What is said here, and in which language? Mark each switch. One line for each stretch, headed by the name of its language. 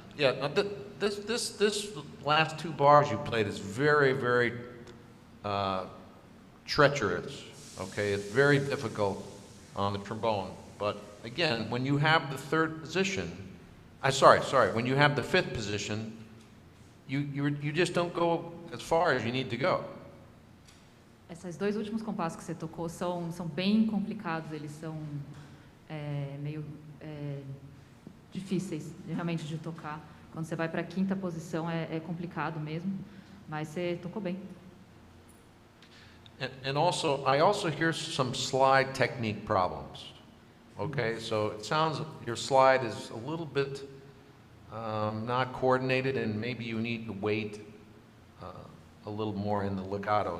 English: Yeah, now this last two bars you played is very, very treacherous, okay? It's very difficult on the trombone. But again, when you have the third position, when you have the fifth position, you just don't go as far as you need to go.
Portuguese: Esses dois últimos compassos que você tocou são bem complicados, eles são meio difíceis realmente de tocar. Quando você vai para a quinta posição é complicado mesmo, mas você tocou bem.
English: And also, I also hear some slide technique problems. Okay, so it sounds your slide is a little bit not coordinated, and maybe you need to wait a little more in the legato.